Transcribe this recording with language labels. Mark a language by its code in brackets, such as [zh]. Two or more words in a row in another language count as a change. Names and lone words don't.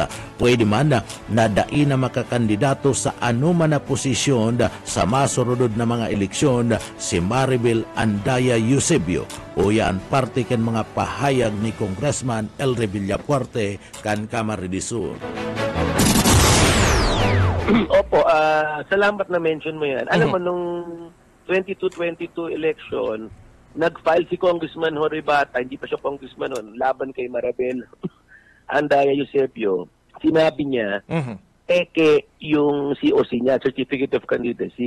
[bik] Pwede man na dai na makakandidato sa anuman na posisyon sa masurudod na mga eleksyon si Maribel Andaya Eusebio. O yan parte kan mga pahayag ni Congressman El Villafuerte kan Camarines Sur. [tl] Opo, salamat na mention mo yan. Alam mo, nung 2022 election, nag-file si Congressman Jorge Bata, hindi pa siya congressman noon, laban kay Maribel Andaya Eusebio. Sinabi niya, eke yung COC niya, [en] Certificate of Candidacy.